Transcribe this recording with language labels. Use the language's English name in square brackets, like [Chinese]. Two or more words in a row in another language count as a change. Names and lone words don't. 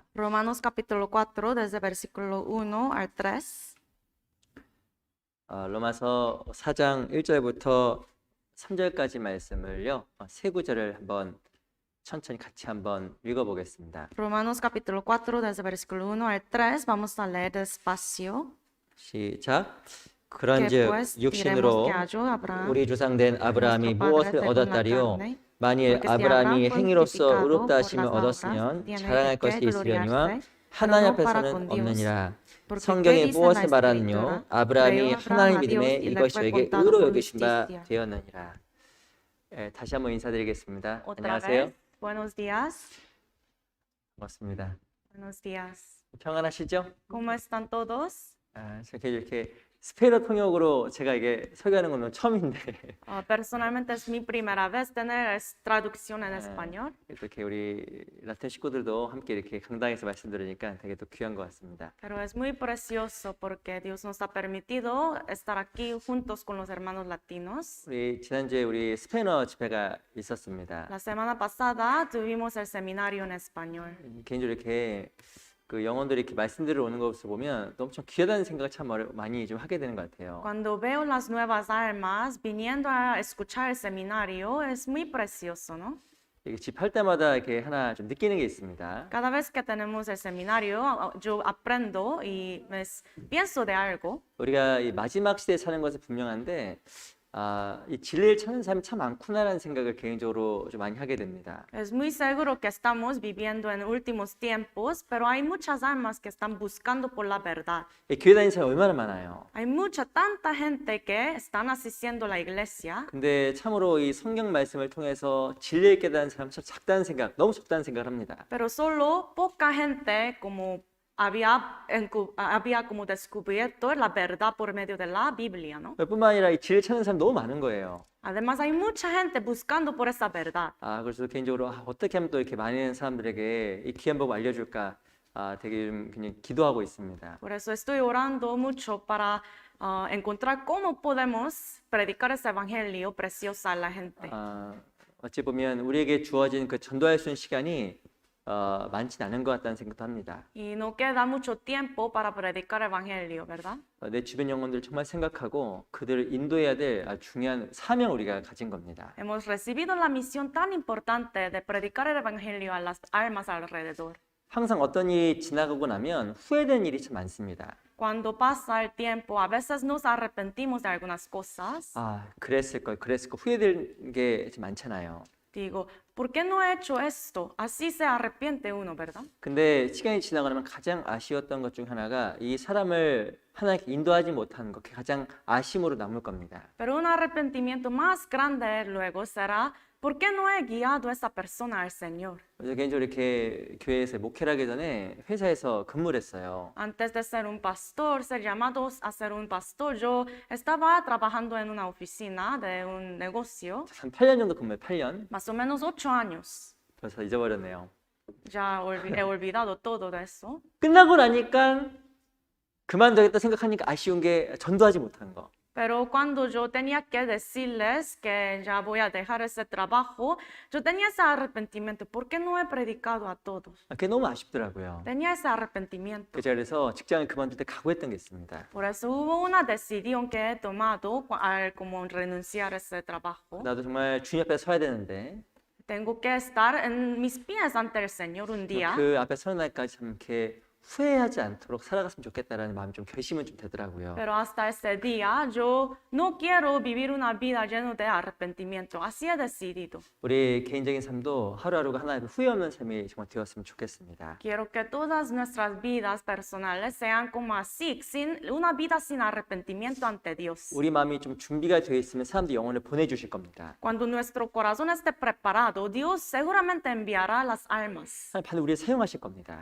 [Spanish] Romanos capítulo 4, desde versículo 1 al 3. [Korean] 로마서 4장 1절부터 3절까지 말씀을요. 세 구절을 한번 천천히 같이 한번 읽어보겠습니다. [Spanish] Romanos capítulo 4, desde versículo 1 al 3. Vamos a leer despacio. [Korean] 시작. [Spanish] Que [Korean] 그런즉 [Spanish] pues diremos [Korean] 육신으로 [Spanish] que halló Abraham, [Korean] 우리 조상된 아브라함이 [Spanish] nuestro padre [Korean] 무엇을 [Spanish] según la [Korean] 얻었다리요? [Spanish] carne, [Korean] 만일 [Spanish] porque si [Korean] 아브라함이 [Spanish] Abraham fue [Korean] 행위로서 [Spanish] justificado [Korean] 의롭다 [Spanish] por [Korean] 하심을 [Spanish] las obras, [Korean] 얻었으면 [Spanish] tiene [Korean] 자랑할 [Spanish] que [Korean] 것이 있으려니와 [Spanish] gloriarse, [Korean] 하나님 [Spanish] pero no para [Korean] 앞에서는 [Spanish] con Dios. [Korean] 없느니라. [Spanish] Porque [Korean] 성경이 [Spanish] ¿qué dice [Korean] 무엇을 [Spanish] la [Korean] 말하느뇨? [Spanish] Escritura? [Korean] 아브라함이 [Spanish] Creyó [Korean] 하나님 [Spanish] Abraham a [Korean] 믿음에 [Spanish] Dios y le [Korean] 이것이 [Spanish] fue [Korean] 저에게 [Spanish] contado [Korean] 의로 [Spanish] por [Korean] 여기신 바 [Spanish] justicia. [Korean] 되었느니라. 다시 한번 인사드리겠습니다. [Spanish] Otra [Korean] 안녕하세요. [Spanish] vez, buenos días. [Korean] 반갑습니다. [Spanish] Buenos días. [Korean] 평안하시죠? [Spanish] ¿Cómo están todos? [Korean] 이렇게 스페인어 통역으로 제가 이게 설교하는 건 처음인데 [Spanish] Personalmente es mi primera vez tener traducción en 아, español, [Korean] 이렇게 우리 라틴 식구들도 함께 이렇게 강당에서 말씀 들으니까 되게 또 귀한 것 같습니다. [Spanish] pero es muy precioso porque Dios nos ha permitido estar aquí juntos con los hermanos latinos. [Korean] 우리 지난주에 우리 스페인어 집회가 있었습니다. [Spanish] La semana pasada tuvimos el seminario en español. [Korean] 개인적으로 이렇게 그 영혼들이 이렇게 말씀 들으러 오는 것을 보면 또 엄청 귀하다는 생각을 참 많이 좀 하게 되는 것 같아요. [Spanish] Cuando veo las nuevas almas viniendo a escuchar el seminario, es muy precioso, ¿no? [Korean] 이게 집할 때마다 이렇게 하나 좀 느끼는 게 있습니다. [Spanish] Cada vez que tenemos el seminario, yo aprendo y pienso de algo. [Korean] 우리가 이 마지막 시대에 사는 것은 분명한데 이 진리를 찾는 사람이 참 많구나라는 생각을 개인적으로 좀 많이 하게 됩니다. [Spanish] Es muy seguro que estamos viviendo en últimos tiempos, pero hay muchas almas que están buscando por la verdad. [Korean] 교회 다니는 사람이 얼마나 많아요. [Spanish] Hay tanta gente que están asistiendo a la iglesia, [Korean] 근데 참으로 이 성경 말씀을 통해서 진리를 깨닫는 사람 참 작다는 생각, 너무 적다는 생각을 합니다. [Spanish] pero solo poca gente como había como descubierto la verdad por medio de la Biblia, ¿no? [Korean] 뿐만 아니라 이 진리를 찾는 사람 너무 많은 거예요. [Spanish] Además, hay mucha gente buscando por esa verdad. [Korean] 그래서 개인적으로 어떻게 하면 또 이렇게 많은 사람들에게 이 귀한 법 알려줄까 되게 좀 그냥 기도하고 있습니다. [Spanish] Por eso estoy orando mucho para encontrar cómo podemos predicar ese evangelio precioso a la gente. [Korean] 어찌 보면 우리에게 주어진 그 전도할 수 있는 시간이 많진 않은 것 같다는 생각도 합니다. [Spanish] Y no queda mucho tiempo para predicar evangelio, ¿verdad? [Korean] 내 주변 영혼들을 정말 생각하고 그들을 인도해야 될 중요한 사명 우리가 가진 겁니다. [Spanish] Hemos recibido la misión tan importante de predicar el evangelio a las almas alrededor. [Korean] 항상 어떤 일이 지나가고 나면 후회되는 일이 참 많습니다. [Spanish] Cuando pasa el tiempo, a veces nos arrepentimos de algunas cosas. [Korean] 그랬을 걸, 후회될 게 좀 많잖아요. [Spanish] Digo, ¿por qué no he hecho esto? Así se arrepiente uno, ¿verdad? [Korean] 근데 시간이 지나고 나면 가장 아쉬웠던 것 중 하나가 이 사람을 하나님께 인도하지 못하는 것, 그게 가장 아쉬움으로 남을 겁니다. [Spanish] Pero un arrepentimiento más grande luego será, ¿por qué no he guiado a esa persona al Señor? [Korean] 그래서 개인적으로 이렇게 교회에서 목회를 하기 전에 회사에서 근무를 했어요. [Spanish] Antes de ser un pastor, ser llamados a ser un pastor, yo estaba trabajando en una oficina de un negocio, [Korean] 한 8년 정도 근무해, 8년. [Spanish] más o menos 8 años. [Korean] 그래서 잊어버렸네요. [Spanish] Ya he olvidado todo de eso. [Korean] 끝나고 나니까 그만둬야겠다 생각하니까 아쉬운 게 전도하지 못한 거. [Spanish] Pero cuando yo tenía que decirles que ya voy a dejar ese trabajo, yo tenía ese arrepentimiento. ¿Por qué no he predicado a todos? [Korean] 그게 너무 아쉽더라고요. [Spanish] Tenía ese arrepentimiento. [Korean] 그래서 직장을 그만둘 때 각오했던 게 있습니다. [Spanish] Por eso hubo una decisión que he tomado al como renunciar a ese trabajo. [Korean] 나도 정말 주님 앞에 서야 되는데 [Spanish] Tengo que estar en mis pies ante el Señor un día. [Korean] 그 앞에 서는 날까지 참 이렇게 후회하지 않도록 살아갔으면 좋겠다라는 마음이 좀 결심은 좀 되더라고요. [Spanish] Pero hasta ese día yo no quiero vivir una vida llena de arrepentimiento. Así he decidido. [Korean] 우리 개인적인 삶도 하루하루가 하나의 후회 없는 삶이 정말 되었으면 좋겠습니다. [Spanish] Quiero que todas nuestras vidas personales sean como así, una vida sin arrepentimiento ante Dios. [Korean] 우리 마음이 좀 준비가 되어 있으면 사람들이 영혼을 보내주실 겁니다. [Spanish] Cuando nuestro corazón esté preparado, Dios seguramente enviará las almas. [Korean] 하나님 반드시 우리를 사용하실 겁니다.